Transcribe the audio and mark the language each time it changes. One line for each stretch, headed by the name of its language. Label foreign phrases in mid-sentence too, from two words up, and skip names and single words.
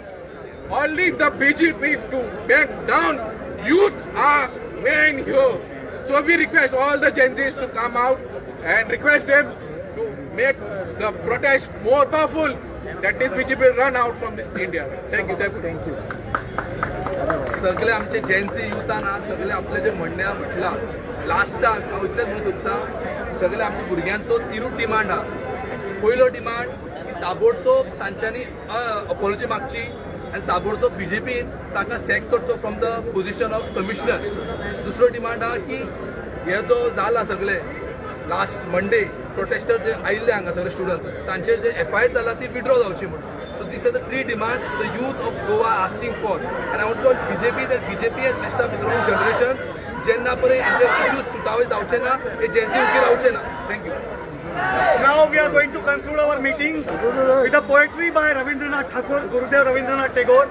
English: Only the BJP to back down. Youth are main here. So we request all the Gen Zs to come out and request them to make the protest more powerful, that this BJP will run out from this India. Thank you. Thank you.
Konkani: सगळे आमचे जेन्सी युथान सगळे आपले जे म्हणणे म्हटला लास्टाक हांव इतलेंच म्हणूंक सोदतां सगळे आमच्या भुरग्यांचो तिरूच डिमांड आहा. पयलो डिमांड की ताबडतोब तांच्यांनी अपॉलॉजी मागची आनी ताबडतोब बीजेपीन ताका सॅक करचो
English: from the position of commissioner.
Konkani: दुसरो डिमांड आहा की हे जो जाला सगळे
English: last Monday protester
Konkani: जे आयिल्ले हांगा सगळे स्टुडंट तांचे जे FIR जाला ती विड्रॉ जावची म्हणून.
English: So these are the three demands the youth of Goa are asking for. And I want to tell BJP that BJP has messed up with wrong generations.
Konkani: Jenna pare
English: Indian issues
Konkani: sutawe davche na, e Gen Z uki ravche na.
English: Thank you. Now we are going to conclude our meeting with a poetry by Rabindranath Tagore, Gurudev Rabindranath Tagore.